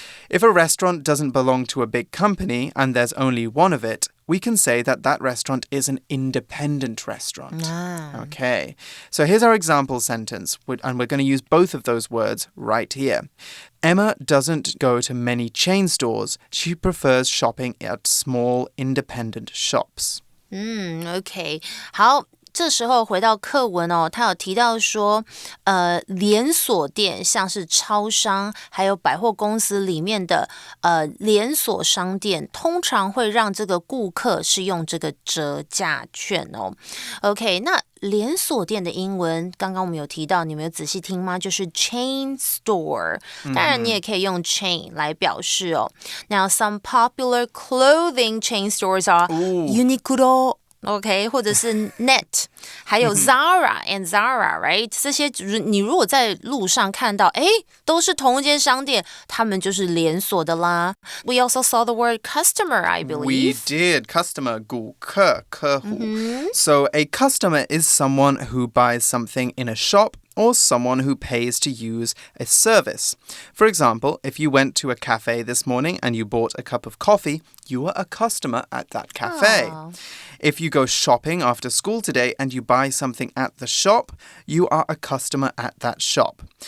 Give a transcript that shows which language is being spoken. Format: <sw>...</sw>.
<en>If a restaurant doesn't belong to a big company and there's only one of it, we can say that that restaurant is an independent restaurant. Okay, so here's our example sentence, and we're going to use both of those words right here. Emma doesn't go to many chain stores. She prefers shopping at small independent shops.</en> <zh>OK, 好。这时候回到课文他有提到说连锁店像是超商还有百货公司里面的连锁商店通常会让这个顾客是用这个折价券 OK， 那连锁店的英文刚刚我们有提到，你们有仔细听吗？就是 chain store， 当然你也可以用 chain 来表示</zh> <en>Now some popular clothing chain stores are Uniqlo，</en> <zh>OK， 或者是 Net， 还有 Zara and Zara， right？这些你如果在路上看到，都是同一间商店，他们就是连锁的啦。</zh> <en>We also saw the word customer, I believe. We did.</en> <zh>Customer, 顾客，客户。</zh> <en>So a customer is someone who buys something in a shop or someone who pays to use a service. For example, if you went to a cafe this morning and you bought a cup of coffee, you were a customer at that cafe. If you go shopping after school today and you buy something at the shop, you are a customer at that shop.</en>